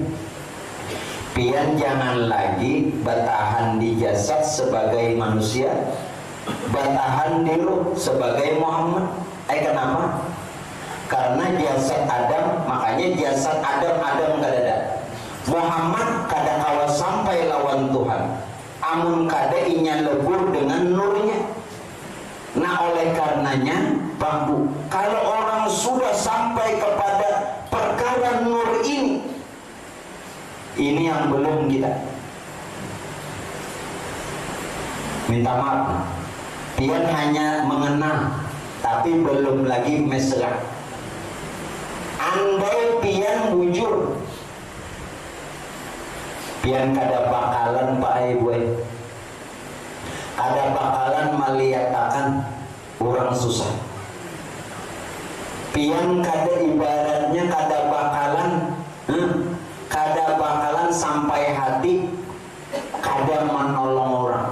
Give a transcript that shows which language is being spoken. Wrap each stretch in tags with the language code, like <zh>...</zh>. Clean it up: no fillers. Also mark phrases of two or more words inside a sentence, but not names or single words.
<id>Pian jangan lagi bertahan di jasad sebagai manusia, bertahan di ruh sebagai Muhammad. Kenapa? Karena jasad Adam, makanya jasad Adam kadada.</id> <bjn>Muhammad kada kawa sampai lawan Tuhan. Amun kada inya lebur dengan nurnya.</bjn> <id>Nah oleh karenanya bambu, kalau orang sudah sampai kepada perkara nur ini yang belum kita. Minta maaf, pian hanya mengenal, tapi belum lagi mesra.</id> <bjn>Andai pian bujur, pian kada bakalan Pak Ibu, kada bakalan melihatkan orang susah. Pian kada ibaratnya kada bakalan sampai hati kada menolong orang.</bjn>